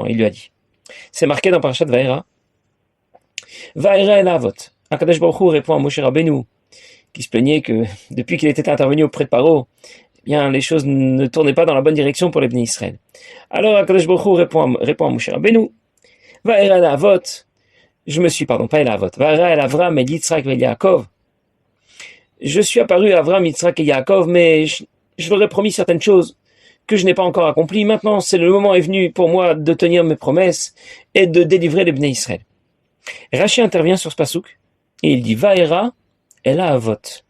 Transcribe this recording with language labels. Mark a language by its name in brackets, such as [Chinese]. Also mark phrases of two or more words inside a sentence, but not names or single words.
[French] Il lui a dit, c'est marqué dans Parashat Vaera, [Hebrew] וארא אל אבות. הקדוש ברוך הוא [French] répond à Moshe Rabbeinu, qui se plaignait que depuis qu'il était intervenu auprès de Paro, eh bien les choses ne tournaient pas dans la bonne direction pour les Bnei Israël. Alors [Hebrew] הקדוש ברוך הוא [French] répond à Moshe Rabbeinu, [Hebrew] וארא אל אבות. [French] Pas [Hebrew] אל אבות. וארא אל אברם [French] et Yitzhak et Yaakov. Je suis apparu à Avram, Yitzhak et Yaakov, mais je leur ai promis certaines choses que je n'ai pas encore accomplies. Maintenant, le moment est venu pour moi de tenir mes promesses et de délivrer les Bnei Israël. Rashi intervient sur ce pasouk et il dit [Hebrew] וארא אל אבות.